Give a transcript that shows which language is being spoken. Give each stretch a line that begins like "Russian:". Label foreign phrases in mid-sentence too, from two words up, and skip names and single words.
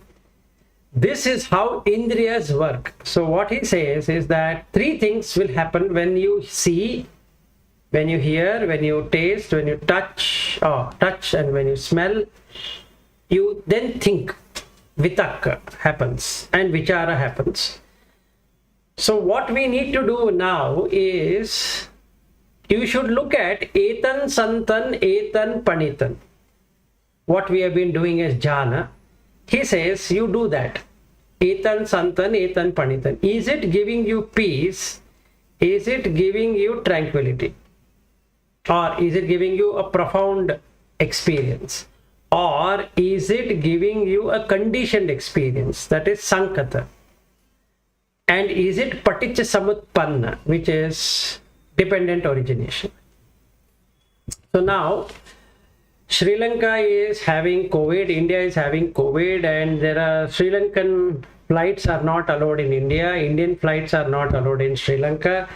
English: This is how indriyas work. So what he says is that three things will happen when you see, when you hear, when you taste, when you touch, and when you smell. You then think. Vitakka happens and vichara happens. So what we need to do now is, you should look at
Pali: etan santan etan panitan.
English: What we have been doing as jhana. He says you do that.
Pali: Etan santan etan panitan.
English: Is it giving you peace? Is it giving you tranquility? Or is it giving you a profound experience? Or is it giving you a conditioned experience, that is sankata? And is it
Pali: paticca samutpanna,
English: which is dependent origination? So now Sri Lanka is having COVID, India is having COVID, and there are Sri Lankan flights are not allowed in India, Indian flights are not allowed in Sri Lanka.